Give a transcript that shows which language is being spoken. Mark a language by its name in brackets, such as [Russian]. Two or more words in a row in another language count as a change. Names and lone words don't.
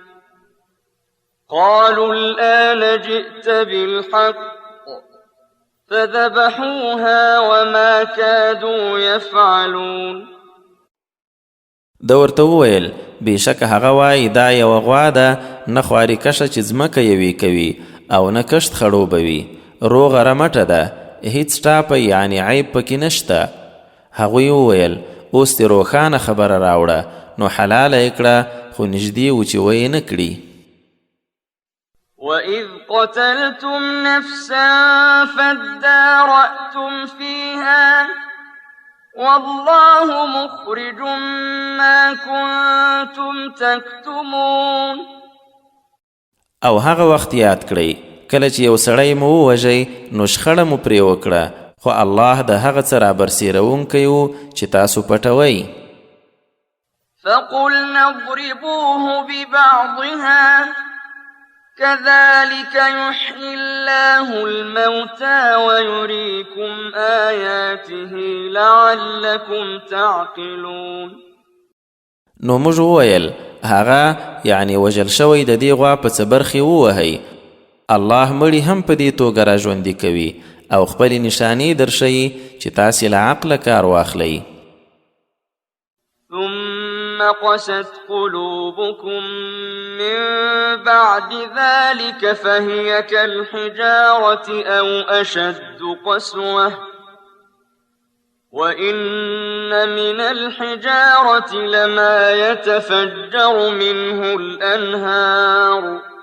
[Arabic] قالوا الآن جئت بالحق فذبحوها وما كادوا يفعلون. [Pashto] ده ورته وویل بېشکه هغه وایي دا یوه غوا ده نه خواري کشه چې ځمکه یوې کوي او نه کښت خړوبوي، روغه رمټه ده، هیڅ ټاپه یعنې عیب پکې نشته. هغوی وویل اوس دې روښانه خبره راوړه، نو حلاله یې کړه خو نږدې و چې ویې نه کړي. [Arabic] وَإِذْ قَتَلْتُمْ نَفْسًا فَادَّارَأْتُمْ فِيهَا وَاللَّهُ مُخْرِجٌ مَا كُنْتُمْ تَكْتُمُونَ. [Pashto] او هغه وخت یاد کړئ کله چې یو سړی مو ووژئ نو شخړه مو پرې وکړه، خو الله د هغه څه رابرسېروونکی و چې تاسو پټوئ. [Arabic] فَقُلْنَا اضْرِبُوهُ بِبَعْضِهَا كذلك يحيي الله الموتى ويريكم آياته لعلكم تعقلون. [Pashto] نو موږ وویل هغه یعنی وژل شوی د دې غوا په څه برخې ووهئ، الله مړي هم په دې توګه راژوندي کوي او خپلې نشانې درښیي چې تاسې له عقله کار واخلئ. [Arabic] ثم قست قلوبكم من بعد ذلك فهي كالحجارة أو أشد قسوة وإن من الحجارة لما يتفجر منه الأنهار